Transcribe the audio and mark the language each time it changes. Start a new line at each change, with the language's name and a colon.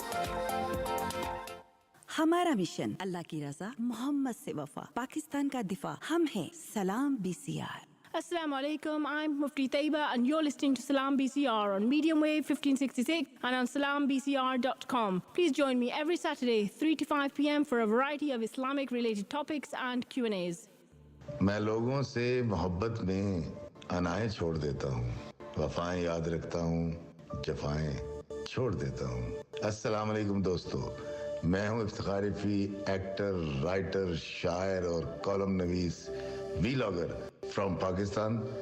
Hindi: हमारा मिशन अल्लाह की रजा मोहम्मद से वफा पाकिस्तान का दिफा हम हैं सलाम BCR.
English: Assalamu alaikum, I'm Mufti Tayyibah and you're listening to Salam BCR on medium wave 1566 and on salambcr.com. Please join me every Saturday 3 to 5 p.m. for a variety of Islamic related topics and Q&As.
Hindi: मैं लोगों से मोहब्बत में अनाएं छोड़ देता हूँ, वफाएं याद रखता हूँ, जफाएं छोड़ देता हूँ. अस्सलाम वालेकुम दोस्तों, मैं हूँ इफ्तिखार फी, एक्टर, राइटर, शायर और कॉलम नवीस, वीलॉगर फ्रॉम पाकिस्तान.